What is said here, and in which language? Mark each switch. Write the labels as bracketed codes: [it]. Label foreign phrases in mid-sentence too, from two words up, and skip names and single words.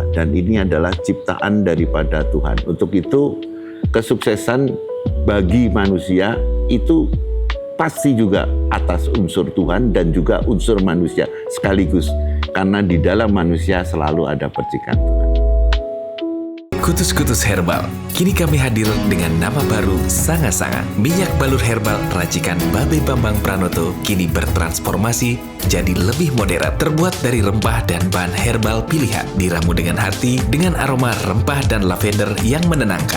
[id] Dan ini adalah ciptaan daripada Tuhan. Untuk itu, kesuksesan bagi manusia itu pasti juga atas unsur Tuhan dan juga unsur manusia sekaligus. Karena di dalam manusia selalu ada percikan Tuhan. Kutus-Kutus Herbal. Kini kami hadir dengan nama baru Sanga-Sanga. Minyak balur herbal racikan Babe Bambang Pranoto kini bertransformasi jadi lebih modern. Terbuat dari rempah dan bahan herbal pilihan. Diramu dengan hati dengan aroma rempah dan lavender yang menenangkan.